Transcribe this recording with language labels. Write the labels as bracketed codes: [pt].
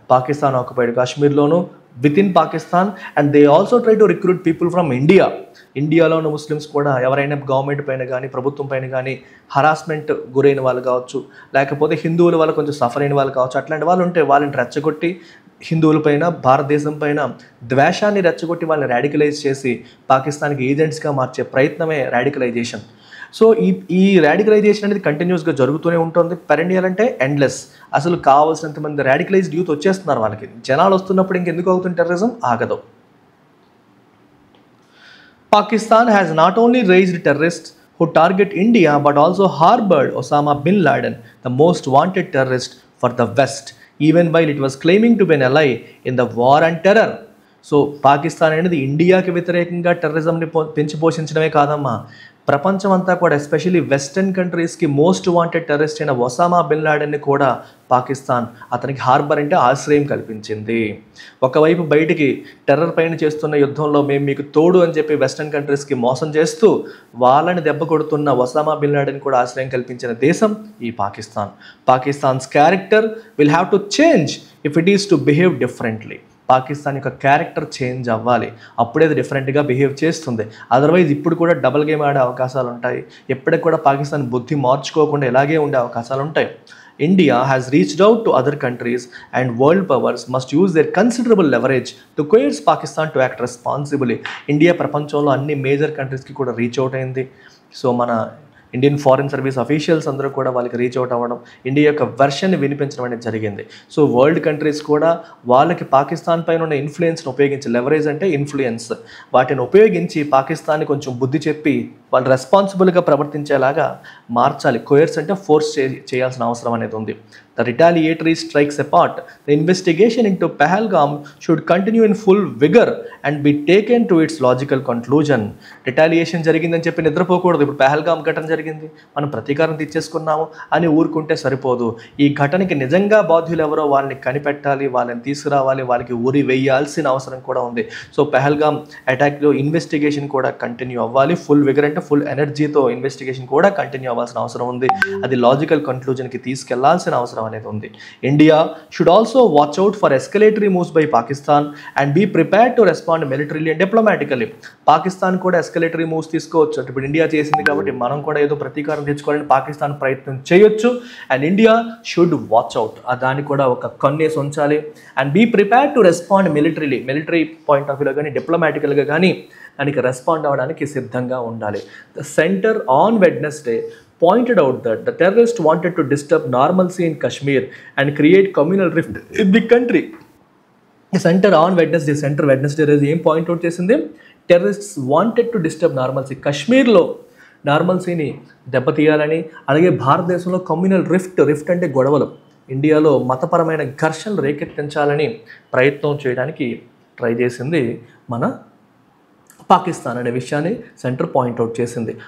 [te] Pakistan occupied కాశ్మీర్లోను, with in Pakistan, and they also try to recruit people from ఇండియాలో ఉన్న Muslims కూడా ఎవరైనా గవర్నమెంట్ పైన కానీ ప్రభుత్వం పైన కానీ హరాస్మెంట్ గురైన వాళ్ళు కావచ్చు, లేకపోతే హిందువుల వల్ల కొంచెం సఫర్ అయిన వాళ్ళు కావచ్చు, అట్లాంటి వాళ్ళు ఉంటే వాళ్ళని రెచ్చగొట్టి హిందువుల పైన, భారతదేశం పైన ద్వేషాన్ని రెచ్చగొట్టి వాళ్ళని రాడికలైజ్ చేసి పాకిస్తాన్కి ఏజెంట్స్గా మార్చే ప్రయత్నమే రాడికలైజేషన్. సో ఈ రాడికలైజేషన్ అనేది కంటిన్యూస్గా జరుగుతూనే ఉంటుంది. పెరెన్నియల్ అంటే ఎండ్లెస్. అసలు కావాల్సినంత మంది రాడికలైజ్డ్ యూత్ వచ్చేస్తున్నారు. వాళ్ళకి జనాలు వస్తున్నప్పుడు ఇంకెందుకు అవుతుంది టెర్రరిజం, ఆగదు. [en] Pakistan has not only raised terrorists who target India but also harbored Osama bin Laden, the most wanted terrorist for the West, even while it was claiming to be an ally in the war on terror. [te] So Pakistan అనేది ఇండియాకి వ్యతిరేకంగా టెర్రరిజంని పెంచి పోషించడమే కాదమ్మా, ప్రపంచం అంతా కూడా especially western కంట్రీస్కి most wanted terrorist అయిన ఒసామా బిన్ లాడెన్ని కూడా పాకిస్తాన్ అతనికి హార్బర్ అంటే ఆశ్రయం కల్పించింది. ఒకవైపు బయటికి టెర్రర్ పైన చేస్తున్న యుద్ధంలో మేము మీకు తోడు అని చెప్పి వెస్టర్న్ కంట్రీస్కి మోసం చేస్తూ వాళ్ళని దెబ్బ కొడుతున్న ఒసామా బిన్ లాడెన్ కూడా ఆశ్రయం కల్పించిన దేశం ఈ Pakistan. [en] Pakistan's character will have to change if it is to behave differently. [te] Pakistan యొక్క క్యారెక్టర్ చేంజ్ అవ్వాలి, అప్పుడే అది డిఫరెంట్గా బిహేవ్ చేస్తుంది. అదర్వైజ్ ఇప్పుడు కూడా డబుల్ గేమ్ ఆడే అవకాశాలు ఉంటాయి. ఎప్పటికి కూడా పాకిస్తాన్ బుద్ధి మార్చుకోకుండా ఇలాగే ఉండే అవకాశాలు ఉంటాయి. [en] India has reached out to other countries and world powers must use their considerable leverage to coerce Pakistan to act responsibly. [te] India ప్రపంచంలో అన్ని మేజర్ కంట్రీస్కి కూడా రీచ్ అవుట్ అయింది. సో మన ఇండియన్ ఫారిన్ సర్వీస్ అఫీషియల్స్ అందరూ కూడా వాళ్ళకి రీచ్ అవుట్ అవ్వడం, ఇండియా యొక్క వెర్షన్ని వినిపించడం అనేది జరిగింది. సో వరల్డ్ కంట్రీస్ కూడా వాళ్ళకి పాకిస్తాన్ పైన ఉన్న ఇన్ఫ్లుయెన్స్ని ఉపయోగించి, లెవరేజ్ అంటే ఇన్ఫ్లుయెన్స్, వాటిని ఉపయోగించి పాకిస్తాన్ని కొంచెం బుద్ధి చెప్పి వాళ్ళు రెస్పాన్సిబుల్గా ప్రవర్తించేలాగా మార్చాలి. కోయర్స్ అంటే ఫోర్స్ చేయాల్సిన అవసరం అనేది ఉంది. [en] The retaliatory strikes apart, the investigation into Pahalgam should continue in full vigor and be taken to its logical conclusion. [te] Retaliation జరిగిందని చెప్పి నిద్రపోకూడదు. ఇప్పుడు పహల్గామ్ ఘటన జరిగింది, మనం ప్రతీకారం తెచ్చేసుకున్నాము అని ఊరుకుంటే సరిపోదు. ఈ ఘటనకి నిజంగా బాధ్యులు ఎవరో వాళ్ళని కనిపెట్టాలి, వాళ్ళని తీసుకురావాలి, వాళ్ళకి ఉరి వేయాల్సిన అవసరం కూడా ఉంది. సో పహల్గామ్ అటాక్లో ఇన్వెస్టిగేషన్ కూడా కంటిన్యూ అవ్వాలి. ఫుల్ విగర్ అంటే ఫుల్ ఎనర్జీతో ఇన్వెస్టిగేషన్ కూడా కంటిన్యూ అవ్వాల్సిన అవసరం ఉంది. [en] అది లాజికల్ కంక్లూజన్కి తీసుకెళ్లాల్సిన అవసరం అనేది ఉంది. India should also watch out for escalatory moves by Pakistan and be prepared to respond militarily and diplomatically. [te] Pakistan కూడా ఎస్కలేటరీ మూవ్స్ తీసుకోవచ్చు. ఇప్పుడు ఇండియా చేసింది కాబట్టి మనం కూడా ఏదో ప్రతీకారం తెచ్చుకోవాలని పాకిస్తాన్ ప్రయత్నం చేయొచ్చు. And India should watch out, దానికి కూడా ఒక కన్నేసి ఉంచాలి. And be prepared to respond militarily, military point of వ్యూలో కానీ డిప్లొమాటికల్గా కానీ దానికి రెస్పాండ్ అవ్వడానికి సిద్ధంగా ఉండాలి. [en] The center on Wednesday pointed out that the terrorists wanted to disturb normalcy in Kashmir and create communal rift in the country. [te] The center on Wednesday, ఏం point out చేసింది? Terrorists wanted to disturb normalcy, కశ్మీర్లో నార్మల్సీని దెబ్బతీయాలని, అలాగే భారతదేశంలో communal rift అంటే గొడవలు, ఇండియాలో మతపరమైన ఘర్షణలు రేకెత్తించాలని ప్రయత్నం చేయడానికి ట్రై చేసింది మన పాకిస్తాన్ అనే విషయాన్ని సెంటర్ పాయింట్అవుట్ చేసింది.